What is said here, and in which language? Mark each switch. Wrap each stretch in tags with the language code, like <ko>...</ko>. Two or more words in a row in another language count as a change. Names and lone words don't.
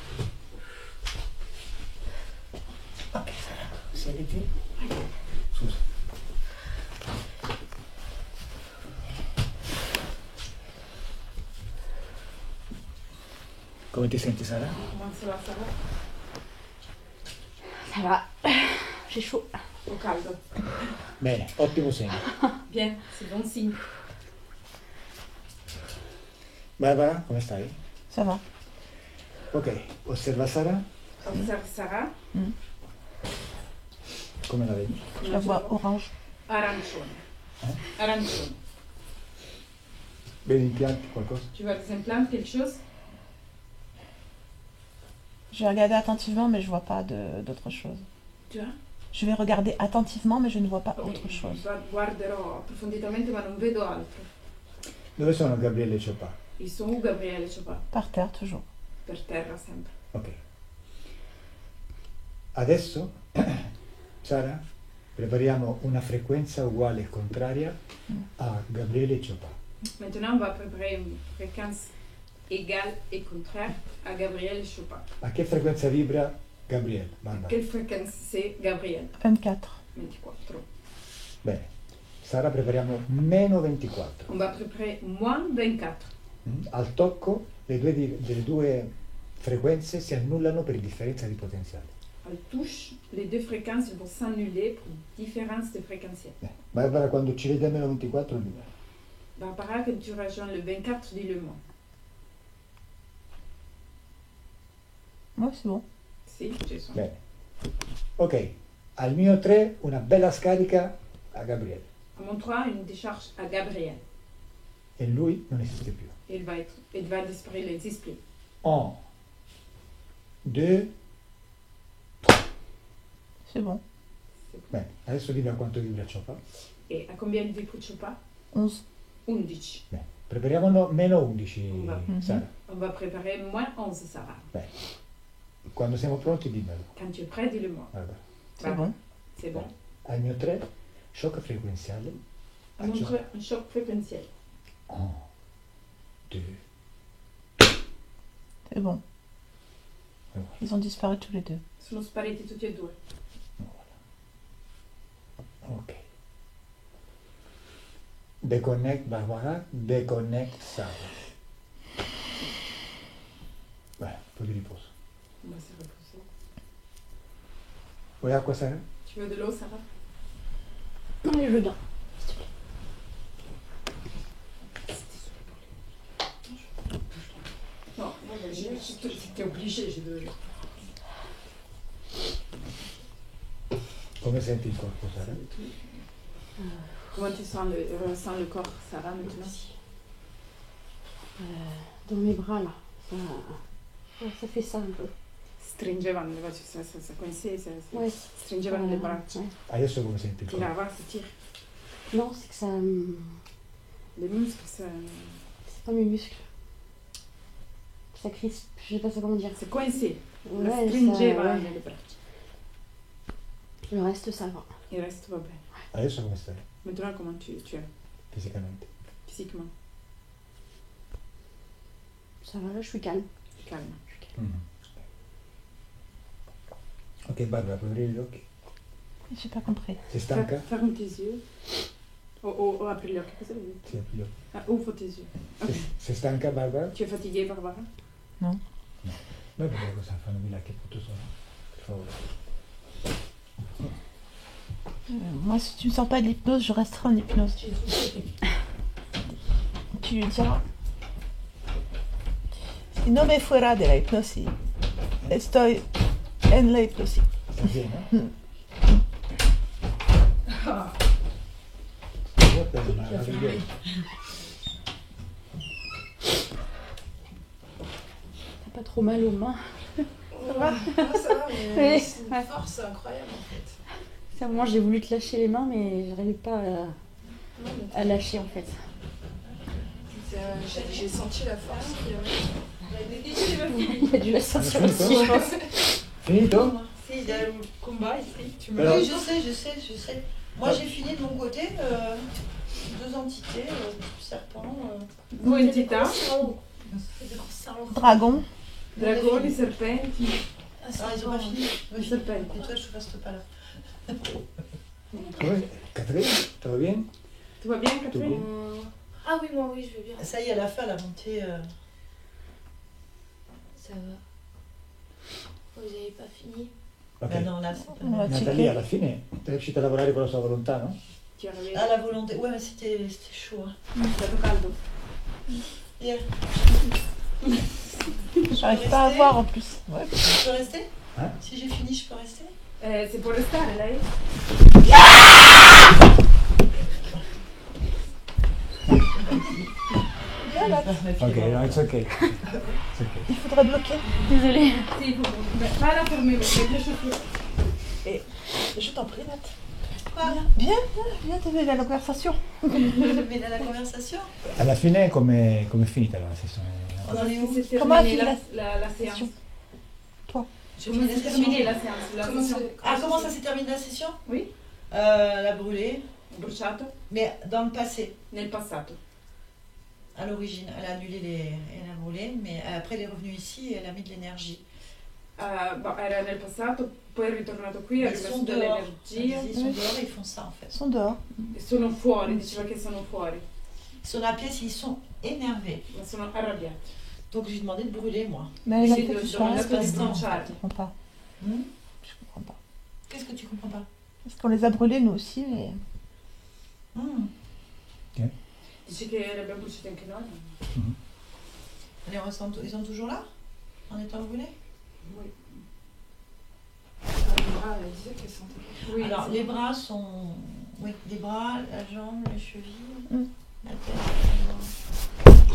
<it>Ok Sara, siediti. Scusa. Come ti senti Sara?</it> <fr>Comment ça va, Sarah? Ça va. J'ai chaud.</fr> <it>Au caldo. Bene, ottimo segno.</it> <fr>Bien, c'est bon signe.</fr> <it>Barbara, come stai?</it> <fr>Ça va.</fr> <it>Ok, osserva Sara.</it> <fr>Observe Sarah.</fr> <it>Come la vedi?</it> <fr>Je la vois orange.</fr> <it>Arancione. Arancione. Vedi impianti, qualcosa?</it> <fr>Tu vois des implants, quelque chose? Je vais regarder attentivement, mais je vois pas d'autre chose. Tu vois? Je vais regarder attentivement, mais je ne vois pas autre chose.</fr> <it>Guarderò approfonditamente, ma non vedo altro. Dove sono Gabriele e Chopin?</it> <fr>Ils sont où, Gabriele Chopin? Par terre, toujours.</fr> <it>Per terra, sempre. Ok. Adesso, Sara, prepariamo una frequenza uguale e contraria a Gabriele Chopin.</it> <fr>Maintenant, on va préparer une fréquence égale et contraire à Gabriel Chopin.</fr> <it>A che frequenza vibra Gabriele? Barbara.</it> <fr>Quelle fréquence c'est Gabriel? 24.</fr> <it>24. Bene. Sara, prepariamo meno 24.</it> <fr>On va préparer moins 24.</fr> <it>Al tocco le due frequenze si annullano per differenza di potenziale.</it> <fr>Elle touche les deux fréquences vont s'annuler pour différence de fréquentielle.</fr> <it>Barbara, quando ci vede a meno 24, dimmi.</it> <fr>Barbara, quand tu rejoins le 24, dis-le-moi. Moi, c'est bon. Si, je sens.</fr> <it>Bene. Ok, al mio 3 una bella scarica a Gabriele.</it> <fr>À mon 3, une décharge à Gabriel.</fr> <it>E lui non esiste più.</it> <fr>Il va disparaître les esprits. 1, 2, C'est bon.</fr> <it>bene. Adesso dimmi a quanto vibra Chopin.</it> <fr>Et à combien il vibre Chopin? 11.</fr> <it>11. Bene. Prepariamo meno 11, Sara.</it> <fr>On va préparer moins 11, Sarah.</fr> <it>Bene. Quando siamo pronti, dimmelo.</it> <fr>Quand tu es prêt, dis-le-moi. Barbara. C'est bon. C'est bon. Al mio 3, shock frequenziale. À mon 3, un choc fréquentiel. 1, 2, C'est bon. voilà. Ils ont disparu tous les deux.</fr> <it>Sono spariti tutti e due. Ok.</it> <fr>Deconnect Barbara, deconnect Sara.</fr> <it>Beh, un po' di riposo.</it> <fr>On va se reposer.</fr> <it>Vuoi acqua, Sara?</it> <fr>Tu veux de l'eau, Sarah? Non, mais je veux bien. Non, j'étais obligée, j'ai de l'eau.</fr> <it>Come senti il corpo, Sara?</it> <fr>Comment tu ressens le corps, Sarah, maintenant? Dans mes bras, là. Ça fait ça un peu. Stringevano, ça coincait, ça Ouais.</fr> <it>stringevano le braccia.</it> <fr>Ouais.</fr> <it>Adesso come senti il corpo? Tirava,</it> <fr>ça tire. Non, c'est que ça. Les muscles, ça... C'est pas mes muscles. Ça crispe, je sais pas ça comment dire. C'est coincé. Ouais,</fr> <it>La</it> <fr>ça,</fr> <it>stringeva</it> <fr>ouais.</fr> <it>le braccia.</it> <fr>Le reste, ça va. Il reste</fr> <it>va bene. Adesso come stai?</it> <fr>Maintenant, comment tu es</fr> <it>Fisicamente?</it> <fr>physiquement? Ça va, là, je suis calme. Calme.</fr> <it>Ok, Barbara, puoi aprire gli occhi?</it> <fr>J'ai pas compris.</fr> <it>Sei stanca?</it> <fr>Ferme tes yeux.</fr> <it>Oh, apri gli occhi, cosa vuoi dire? Sì, apri gli occhi.</it> <fr>Ah, ouvre tes yeux. Ok.</fr> <it>Sei stanca, Barbara?</it> <fr>Tu es fatiguée, Barbara?</fr> <it>Noi vediamo cosa fanno di là, che punto sono. Per favore.</it> <fr>Moi, si tu ne sors pas de l'hypnose, je resterai en hypnose. Tu lui diras.</fr> <es>Si no me fuera de la hipnosis, estoy en la hipnosis.</es> <it>Sta bene? Guarda, meraviglioso.</it> <fr>T'as pas trop mal aux mains. Ça va, mais Oui, c'est une ouais. force incroyable en fait. C'est un moment, j'ai voulu te lâcher les mains, mais j'arrivais pas à lâcher en fait. J'ai senti la force qu'il y avait. Il y a dû la sentir aussi, je pense.</fr> <it>Finito?</it> <fr>Si, il y a le combat ici. Tu Alors- Oui, je sais. Moi j'ai fini de mon côté, deux entités, serpent.</fr> <it>Due entità,</it> <fr>Dragon.</fr> <it>dragoni, serpenti,</it> <fr>Ah, ils ont pas fini.</fr> <it>i serpenti.</it> <fr>Et toi, je reste pas là.</fr> <it>Come? Catherine? Tutto bene?</it> <fr>Tout va bien, Catherine? Ah oui, moi oui, je vais bien. Ça y est, à la fin, la montée. Ça va. Vous n'avez pas fini? Ok. Ben non, là, c'est pas. On va Natalia, checker.</fr> <it>alla fine è riuscita a lavorare con la sua volontà, no?</it> <fr>Tu es arrivée. Ah, la volonté. Ouais, mais c'était chaud. Hein.</fr> <it>Stato caldo.</it> <en>Yeah.</en> <fr>J'arrive pas à voir en plus. Ouais. Je peux rester Hein? Si j'ai fini, je peux rester C'est pour restare, lei?</fr> <en>Ok, no, it's ok. It's ok.</en> <fr>Il faudrait bloquer. Désolée. Sì, il faut... Pas la fermer, parce que les chaussures. Je t'en prie, Nat. Quoi Viens, t'avais la conversation. Mais dans la conversation</fr> <it>Alla fine come è finita la sessione?</it> <fr>On en est où C'est Comment a terminé fini la séance. J'ai Comment fini la s'est session. terminée la séance? Comment ça s'est terminé la session? Oui. Elle a brûlé,</fr> <it>Bruciato</it> <fr>mais dans le passé,</fr> <it>nel passato.</it> <fr>à l'origine. Elle a annulé elle a brûlé, mais après elle est revenue ici et elle a mis de l'énergie.</fr> <it>Era nel passato, poi è ritornato qui, ha</it> <fr>Ils sont</fr> <it>rimesso</it> <fr>dehors.</fr> <it>dell'energia.</it> <fr>Ils sont dehors et ils font ça en fait. Ils sont dehors.</fr> <it>E sono fuori, diceva che sono fuori,</it> <fr>Ils sont dans la pièce, ils sont énervés.</fr> <it>ma sono arrabbiati.</it> <fr>Donc j'ai demandé de brûler moi. Mais elle a</fr> <it>Sì,</it> <fr>fait do- tout do- ça. do- Je do- passe do- pas. comprends pas. Hmm? Je comprends pas. Qu'est-ce que tu comprends pas? Parce qu'on les a brûlés nous aussi, mais Hmm.</fr> <it>Dici che li abbiamo bruciati anche noi?</it> <fr>Les ressentent, ils sont toujours là? En étant brûlés? Oui. Elle disait qu'elle sentait quelque chose. Oui, Alors</fr> <it>sì.</it> <fr>les bras sont. Oui, les bras, la jambe, les chevilles, Hmm. la tête.</fr>